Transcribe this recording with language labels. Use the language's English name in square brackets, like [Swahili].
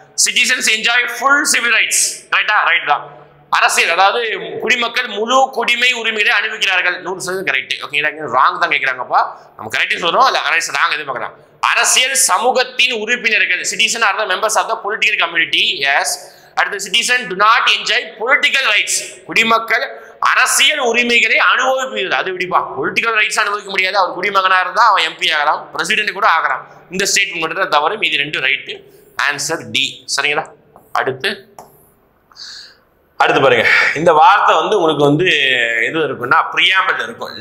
[English] citizens enjoy full civil rights. [Tamil] ரைட்டா? Right தான். அரசியல், அதாவது குடிமக்கள் முழு குடிமை உரிமைகளை அனுபவிக்கிறார்கள். 100% கரெக்ட். ஓகேங்களா? ராங் தான் கேட்கிறாங்கப்பா. நம்ம கரெக்ட் சொல்றோம். இல்ல ராங் எதிர்பார்க்கலாம். அரசியல் சமூகத்தின் உறுப்பினர்கள், [English] citizen are the members of the political community. Yes. [Tamil] அடுத்து [English] citizen do not enjoy political rights. [Tamil] குடிமக்கள் அரசியல் உரிமைகளை அனுபவிப்பது. அது விடிப்பா, பொலிட்டிக்கல் ரைட்ஸ் அனுபவிக்க முடியாது. அவர் குடிமகனா இருந்தா அவன் எம்பி ஆகலாம், பிரசிடென்ட் கூட ஆகலாம். இந்த ஸ்டேட்மெண்ட் மட்டும் தான் தவறு, மீதி 2 ரைட்டு. Answer D. சரிங்களா? அடுத்து பாருங்க, இந்த வார்த்தை வந்து உங்களுக்கு வந்து எது இருக்குன்னா பிரியாம்பிள் இருக்கும்.